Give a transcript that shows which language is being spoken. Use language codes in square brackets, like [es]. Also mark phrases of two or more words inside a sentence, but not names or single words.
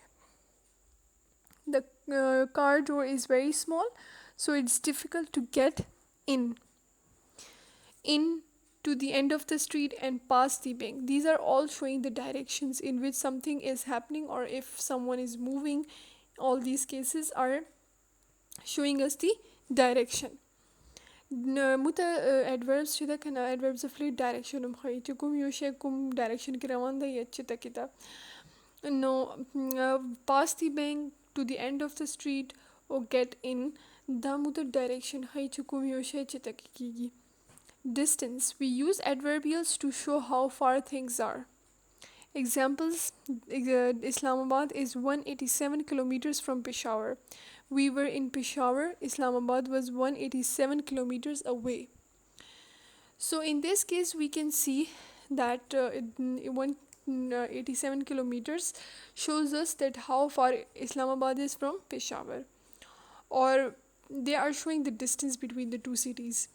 [en] The car door is very small, so it's difficult to get in to the end of the street and past the bank. These are all showing the directions in which something is happening or if someone is moving. All these cases are showing us the direction. [ps] مت adverbs چې ده که نه [en] adverbs of late direction [ps] هم ښایي چې کوم یو شی کوم direction کې روان ده یا چېرته کې ده. نو [en] past the bank, to the end of the street or get in [ps] دا مو ته direction ښایي چې کوم یو شی چېرته کې کېږي. [en] Distance. We use adverbials to show how far things are. Examples, Islamabad is 187 kilometers from Peshawar. We were in Peshawar. Islamabad was 187 kilometers away. So in this case, we can see that 187 kilometers shows us that how far Islamabad is from Peshawar, or they are showing the distance between the two cities.